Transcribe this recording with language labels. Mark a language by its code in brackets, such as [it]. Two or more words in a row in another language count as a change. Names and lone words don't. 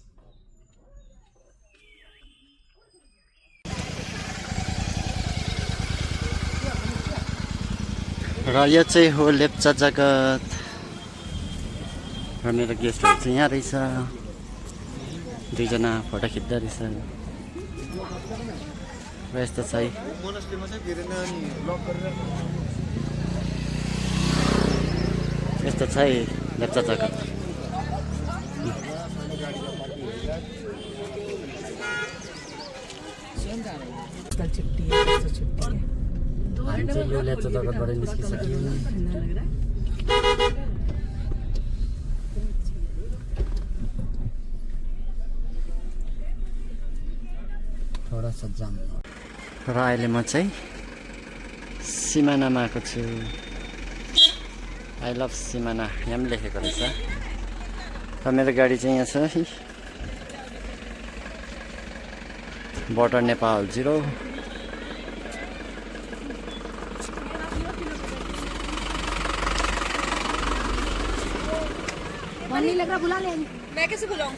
[ne] र यो चाहिँ हो लेप्चा जगत र मेरो गेस्टहरू चाहिँ यहाँ रहेछ। 2 जना फोटो खिच्दै रहेछ र यस्तो छ है। यस्तो छ है लेप्चा जगत। [hi] कल छुट्टी है, परसों छुट्टी है। [ne] हामी चाहिँ यो लेप्चा जगतबाट निस्किसक्यौँ। [hi] थोडा सा जाम [ne] र अहिले म चाहिँ सिमानामा आएको छु। [en] I love [ne] सिमाना यहाँ पनि लेखेको रहेछ। र मेरो गाडी चाहिँ यहाँ छ है। border नेपाल 0। [hi] मन नहीं लग रहा, बुला ले। मैं कैसे बुलाऊं?